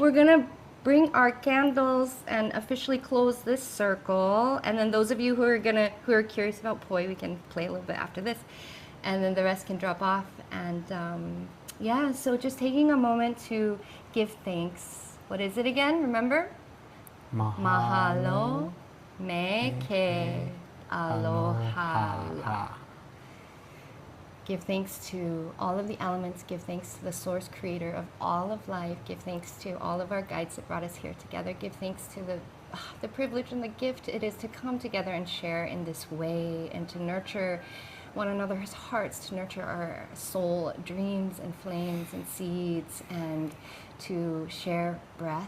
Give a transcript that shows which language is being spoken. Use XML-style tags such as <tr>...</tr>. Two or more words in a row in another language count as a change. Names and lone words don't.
<en>We're going to bring our candles and officially close this circle. And then those of you who are curious about poi, we can play a little bit after this. And then the rest can drop off. And yeah, so just taking a moment to give thanks. What is it again? Remember?</en> <haw>Mahalo me ke aloha.</haw> <en>Give thanks to all of the elements. Give thanks to the source creator of all of life. Give thanks to all of our guides that brought us here together. Give thanks to the privilege and the gift it is to come together and share in this way and to nurture one another's hearts, to nurture our soul dreams and flames and seeds, and to share breath.</en>